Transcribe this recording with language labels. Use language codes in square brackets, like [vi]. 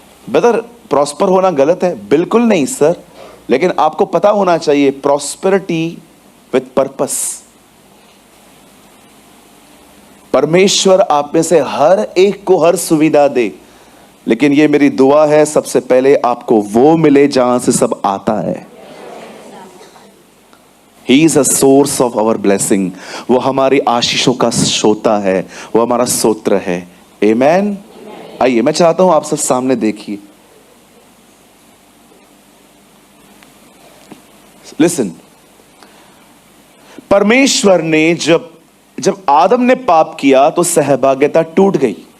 [hi] Brother, prosper होना गलत है? बिल्कुल नहीं सर, लेकिन आपको पता होना चाहिए [en] Prosperity with purpose. [hi] परमेश्वर आप में से हर एक को हर सुविधा दे, लेकिन ये मेरी दुआ है सबसे पहले आपको वो मिले जहां से सब आता है। [en] He is a source of our blessing। [hi] वो हमारी आशीषों का श्रोता है, वो हमारा स्तोत्र है। [en] Amen। [hi] आइए, मैं चाहता हूं आप सब सामने देखिए। लिसन, परमेश्वर ने जब आदम ने पाप किया तो सहभागिता टूट गई।